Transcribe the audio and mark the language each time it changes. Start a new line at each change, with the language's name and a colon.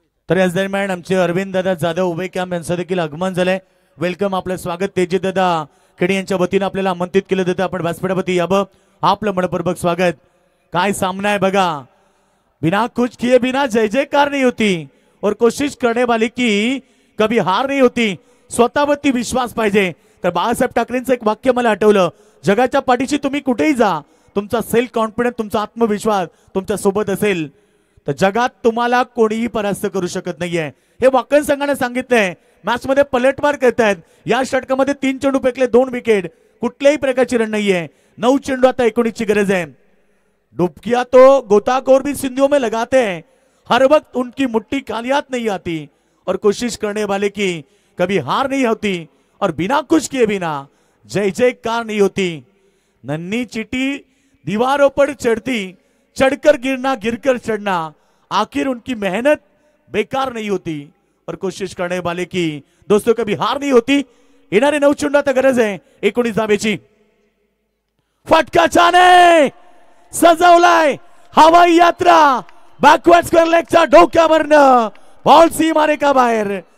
Marathi: तर याच दरम्यान आमचे अरविंद दादा जाधव ओवेकॅम यांचं देखील आगमन झालंय. वेलकम, आपलं स्वागत. तेजी दादा खेडी यांच्या वतीने आपल्याला आमंत्रित केलं जातं. आपण व्यासपीठावरती यावं, आपलं मनपूर्वक स्वागत. काय सामना आहे बघा.
Hindi: बिना कुछ किए बिना जय जयकार नाही होती. और कोशिश करने वाले की कभी हार नाही होती,
Marathi: स्वतःवरती विश्वास पाहिजे. तर बाळासाहेब ठाकरेंचं एक वाक्य मला आठवलं, जगाच्या पाठीशी तुम्ही कुठेही जा, तुमचा सेल्फ कॉन्फिडन्स, तुमचा आत्मविश्वास तुमच्या सोबत असेल तर जगात तुम्हाला कोणीही परास्त करू शकत नाहीये. हे वाकण संघाने सांगितलंय. मॅच मध्ये पलटवार करतायत. या षटकामध्ये 3 चेंडू फेकले, 2 विकेट, कुठल्याही प्रकारची रन नाहीये. 9 चेंडू आता 19ची गरज है.
Hindi: डुबकिया तो गोताखोर भी सिंधियों में लगाते हैं, हर वक्त उनकी मुट्ठी खाली हाथ नहीं आती और कोशिश करने वाले की कभी हार नहीं होती और बिना कुछ किए बिना जय जयकार नहीं होती. नन्ही चीटी दीवारों पर चढ़ती, चढ़कर गिरना, गिरकर चढ़ना, आखिर उनकी मेहनत बेकार नहीं होती और कोशिश करने वाले की दोस्तों कभी हार नहीं होती.
Marathi: येणारे 9 चेंडू आता गरज आहे 19 धावेची. फटकाच्याने सजवलाय हवाई यात्रा. बॅकवर्ड स्क्वेअर लेगच्या डोक्यावरनं बॉल सीमारेखा बाहेर.